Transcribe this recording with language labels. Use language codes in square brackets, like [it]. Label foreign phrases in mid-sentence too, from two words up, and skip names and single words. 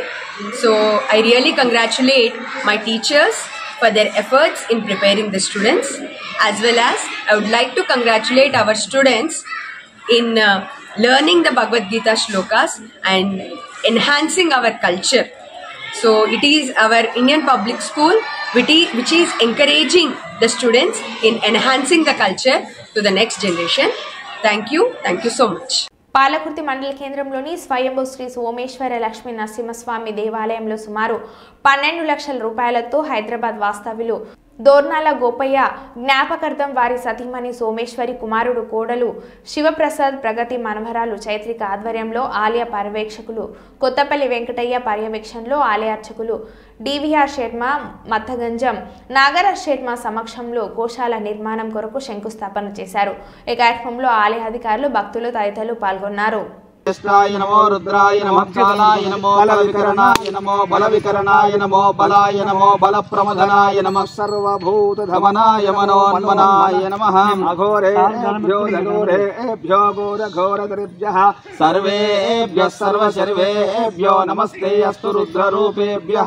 [en] So I really congratulate my teachers for their efforts in preparing the students, as well as I would like to congratulate our students in learning the Bhagavad Gita shlokas and enhancing our culture. So it is our Indian public school which is encouraging the students in enhancing the culture to the next generation. Thank you so much. [te] పాలకుర్తి మండల కేంద్రంలోని స్వయంభూ శ్రీ సోమేశ్వర లక్ష్మీ నరసింహస్వామి దేవాలయంలో సుమారు 12 లక్షల రూపాయలతో హైదరాబాద్ వాస్తవ్యులు దోర్నాల గోపయ్య జ్ఞాపకార్థం వారి సతీమణి సోమేశ్వరి కుమారుడు కోడలు శివప్రసాద్ ప్రగతి మనవరాలు చైత్రిక ఆధ్వర్యంలో ఆలయ పర్యవేక్షకులు కొత్తపల్లి వెంకటయ్య పర్యవేక్షణలో ఆలయ అర్చకులు డివిఆర్ శర్మ మత్తగంజం నాగరాజ్ శర్మ సమక్షంలో గోశాల నిర్మాణం కొరకు శంకుస్థాపన చేశారు. ఈ కార్యక్రమంలో ఆలయ అధికారులు భక్తులు తదితరులు పాల్గొన్నారు. [sa] नमो रुद्राय नमः कालाय नमो बलविकरणाय नमो बलविकरणाय नमो बलाय नमो बलप्रमदनाय नमः सर्वभूतधमनाय मनोन्मनाय नमः अघोरेभ्यो घोरेभ्यो घोरघोरदरिभ्यः सर्वेभ्यः सर्वशर्वेभ्यो नमस्ते अस्तु रुद्ररूपेभ्यः.